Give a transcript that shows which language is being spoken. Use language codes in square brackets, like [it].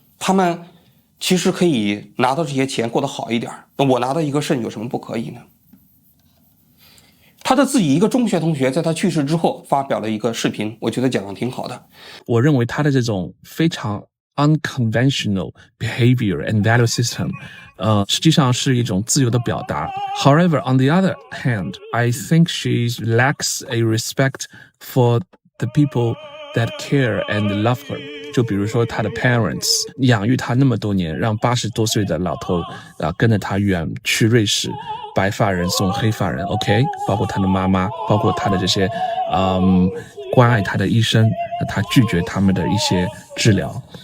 [zh] 他们其实可以拿到这些钱过得好一点，我拿到一个肾有什么不可以呢？他的自己一个中学同学在他去世之后发表了一个视频，我觉得讲得挺好的。我认为他的这种非常 [en] unconventional behavior and value system [zh] 实际上是一种自由的表达。 [en] However, on the other hand, I think she lacks a respect for the people that care and love her。 [zh] 就比如说他的 parents 养育他那么多年，让80多岁的老头跟着他远去瑞士，白发人送黑发人 OK， 包括他的妈妈，包括他的这些关爱他的医生，他拒绝他们的一些治疗。